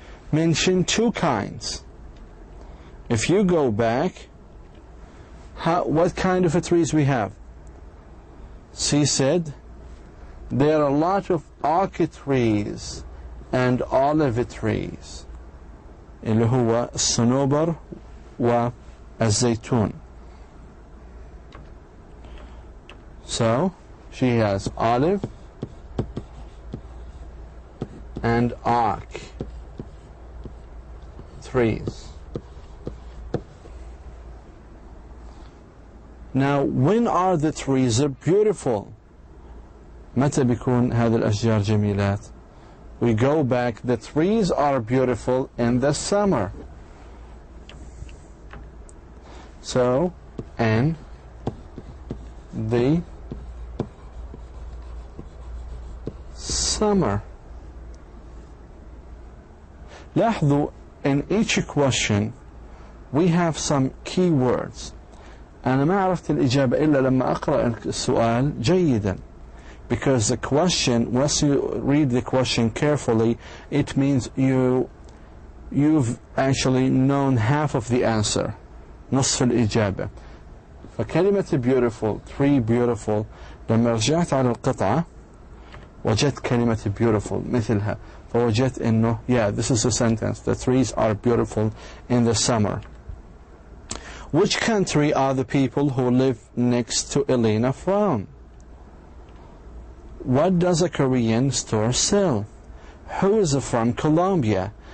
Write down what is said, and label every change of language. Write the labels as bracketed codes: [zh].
[en] Mention two kinds. If you go back, what kind of trees we have? She said, there are a lot of oak trees and olive trees. [ar] اللي هو الصنوبر والزيتون. [en] So, she has olive and oak trees. Now, when are the trees beautiful? [ar] متى بيكون هذه الأشجار جميلات? [en] We go back, the trees are beautiful in the summer. So, in the summer. [ar] لاحظوا, [en] in each question we have some key words. [ar] أنا ما عرفت الإجابة إلا لما أقرأ السؤال جيدا. [en] Because the question, once you read the question carefully, it means you've actually known half of the answer. [ar] نصف الإجابة. فكلمة beautiful, tree beautiful, لما رجعت على القطعة وجدت كلمة beautiful مثلها. فوجدت إنه, [en] yeah, this is a sentence. The trees are beautiful in the summer. Which country are the people who live next to Elena from? What does a Korean store sell? Who is from Colombia?